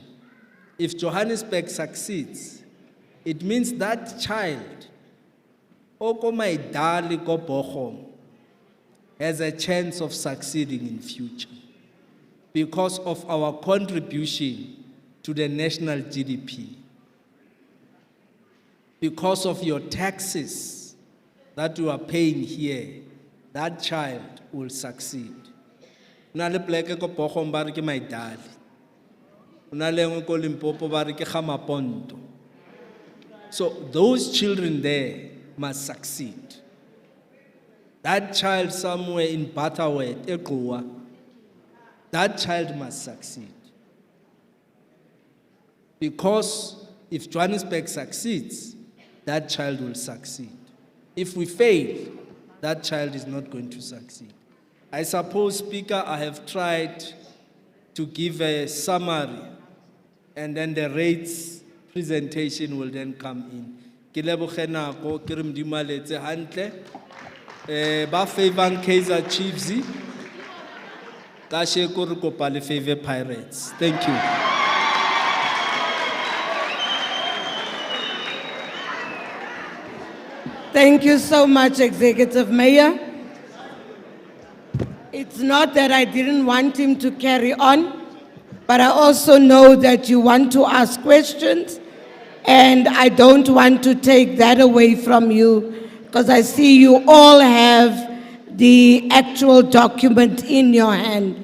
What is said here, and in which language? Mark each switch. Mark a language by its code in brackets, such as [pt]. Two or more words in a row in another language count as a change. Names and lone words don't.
[en] if Johannesburg succeeds, it means that child, [nso] oko maidali ko Bochum, [en] has a chance of succeeding in future because of our contribution to the national GDP, because of your taxes that you are paying here, that child will succeed. [nso] Unale pleke ko Bochum ba re ke maidali. Unale ngwe ko Limpopo ba re ke Gamaponto. [en] So those children there must succeed. That child somewhere in Butterworth, Equa, that child must succeed. Because if Johannesburg succeeds, that child will succeed. If we fail, that child is not going to succeed. I suppose, Speaker, I have tried to give a summary, and then the rates presentation will then come in. [nso] Ke leboge nako, ke re Modimo a letse hantle. Ba favang Kaizer Chiefs, kasheko re kopa le favor Pirates. [en] Thank you. Thank you so much, Executive Mayor. It's not that I didn't want him to carry on, but I also know that you want to ask questions, and I don't want to take that away from you, because I see you all have the actual document in your hand.